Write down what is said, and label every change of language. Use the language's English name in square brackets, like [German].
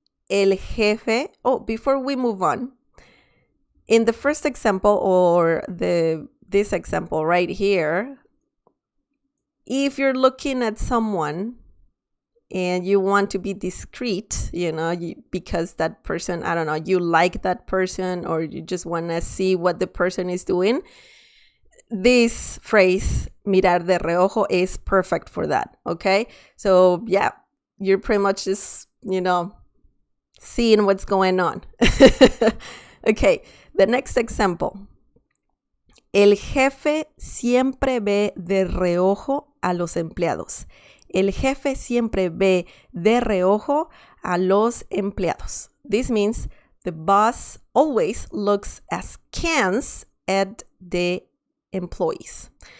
[English] El jefe, before we move on, in the first example, or this example right here, if you're looking at someone and you want to be discreet, because that person, I don't know, you like that person, or you just want to see what the person is doing, this phrase, mirar de reojo, is perfect for that, okay? So, yeah, you're pretty much just, seeing what's going on. Okay, the next example. [Spanish] El jefe siempre ve de reojo a los empleados. El jefe siempre ve de reojo a los empleados. [English] This means the boss always looks askance at the employees.